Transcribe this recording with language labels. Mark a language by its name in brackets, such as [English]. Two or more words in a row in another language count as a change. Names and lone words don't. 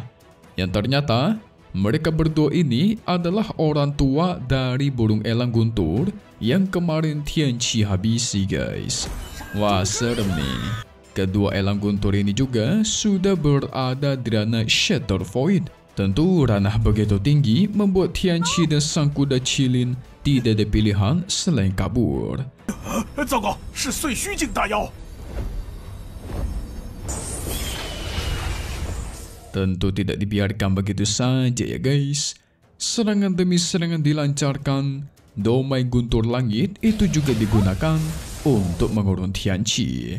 [Indonesian] Yang ternyata mereka berdua ini adalah orang tua dari burung elang guntur yang kemarin Tianqi habisi guys. Wah serem nih. Kedua elang guntur ini juga sudah berada di ranah Shattered Void. Tentu ranah begitu tinggi membuat Tianqi dan sang kuda Qilin tidak ada pilihan selain kabur. [Chinese] 糟糕，是碎须境大妖！ [Indonesian] Tentu tidak dibiarkan begitu saja ya guys. Serangan demi serangan dilancarkan. Domai guntur langit itu juga digunakan untuk mengurung Tianqi.